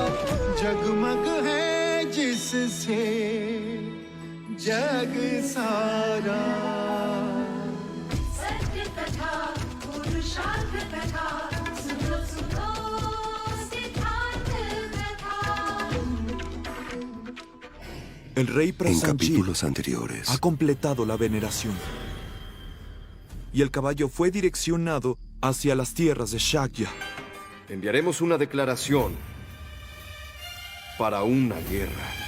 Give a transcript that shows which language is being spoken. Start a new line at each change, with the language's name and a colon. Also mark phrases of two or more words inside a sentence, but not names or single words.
Hindi: जगमग है जिससे जग सारा। सत्य कथा पुरुषार्थ कथा, सुनो सुनो सिद्धार्थ कथा।
Spanish: El rey En Prasenjit capítulos anteriores. ha completado la veneración. Y el caballo fue direccionado hacia las tierras de Shakya. Enviaremos una declaración para una guerra.